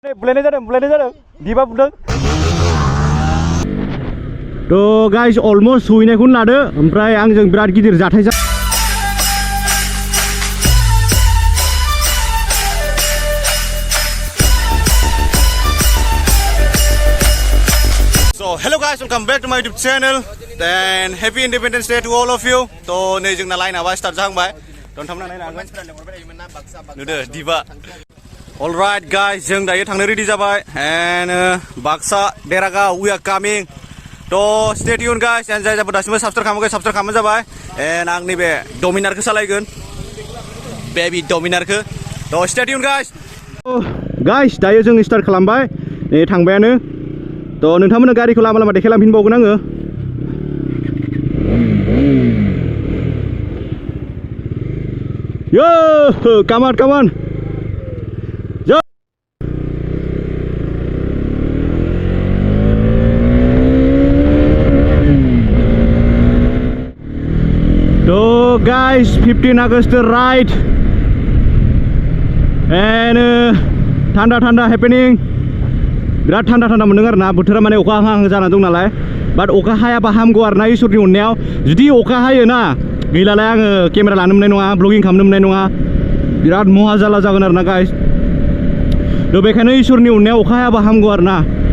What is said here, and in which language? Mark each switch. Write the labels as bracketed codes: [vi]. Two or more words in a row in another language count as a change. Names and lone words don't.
[brx] बुलायनाय जादों दिबा बुदों थ' गाइस अलमस्ट सहैनायखौनो लादो ओमफ्राय आंजों बिराद गिदिर जाथाय जा [en] So hello guys, welcome back to my YouTube channel and happy Independence Day to all of you. [brx] तो नै जोंना लाइनआ स्टार्ट जाहांबाय दोनथामना नायनो हागोन नुदो दिबा [en] Alright guys, [brx] जों दायो थांनो रेडि जाबाय and बाक्सा देरागाव [en] we are coming. [brx] तो [en] stay tuned guys and [brx] जाय जाबो दासिमबो साबस्क्राइब खालामनो जाबाय and आं नैबे डमिनारखौ सालायगोन बेबि डमिनारखौ तो [en] stay tuned guys. [brx] Guys दायो जों स्टार्ट खालामबाय नै थांबायानो तो नोंथांमोननो गारिखौ लामा लामा देखायलांफिनबावगोन आङो यो [en] come on So guys, 15 August ride [brx] and थान्दा happening बिराद थान्दा मोनदों आरो ना बोथोरा माने अखा हाहां जाना दं नालाय बाट अखा हायाबा हामगौ आरो ना इसोरनि अननायाव जुदि अखा हायो ना गैलालाय आङो केमेरा लानो मोननाय नङा ब्लगिं खालामनो मोननाय नङा बिराद महा जाला जागोन आरो ना गाइस थ' बेखायनो इसोरनि अननायाव अखा हायाबा हामगौ आरो ना